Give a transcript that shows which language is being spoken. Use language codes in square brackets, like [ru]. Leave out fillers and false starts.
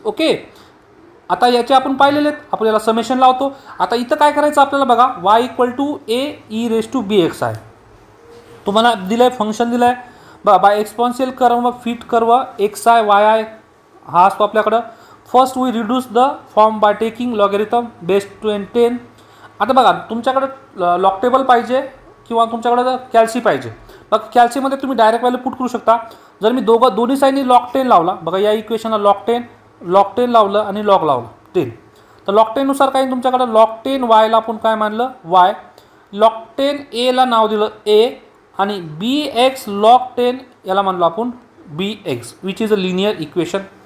[mr] Okay, आता याचे आपण पाहिलेले आहेत. आपल्याला समेशन लावतो. आता इथं काय करायचं आपल्याला बघा, y equal to A E raise to be x आहे. तुम्हाला दिलं आहे फंक्शन दिलं आहे बघा, bye exponential curve fit curve X I Y I हा असतो आपल्याकडं. [en] First we reduce the form by taking logarithm base 10. [mr] आता बघा तुमच्याकडं लॉग टेबल पाहिजे किंवा तुमच्याकडं कॅल्सी पाहिजे. बघा कॅल्सीमध्ये तुम्ही डायरेक्ट व्हॅल्यू पुट करू शकता. जर मी दोन्ही साईडनी लॉग 10 लावला, बघा या इक्वेशनला लॉग 10 लावलं आणि लॉग लावलं 10, तर लॉग 10 नुसार काही तुमच्याकडं लॉग 10 वायला आपण काय मानलं वाय, लॉग 10 एला नाव दिलं ए आणि बी एक्स लॉग 10 याला म्हणलो आपण बी x [en] Which is a linear equation.